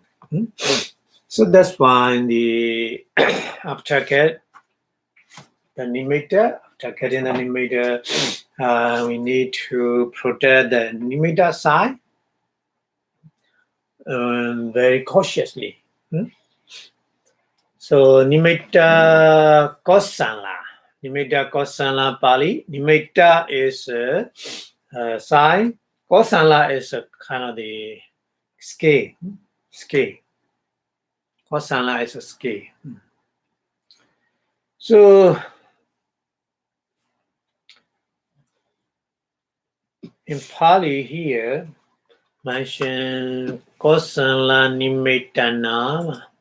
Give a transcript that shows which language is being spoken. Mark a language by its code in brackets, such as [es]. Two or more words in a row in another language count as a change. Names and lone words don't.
[en] So that's why the after get the nimitta, after getting the nimitta, we need to protect the nimitta side very cautiously. [pi] So nimitta kosala. Nimitta kosala [en] Pali. Nimitta is sign. Kosala is a kind of the scale. Kosala is a scale. So in Pali here, mention [pi] Kosala Nimitta Nama.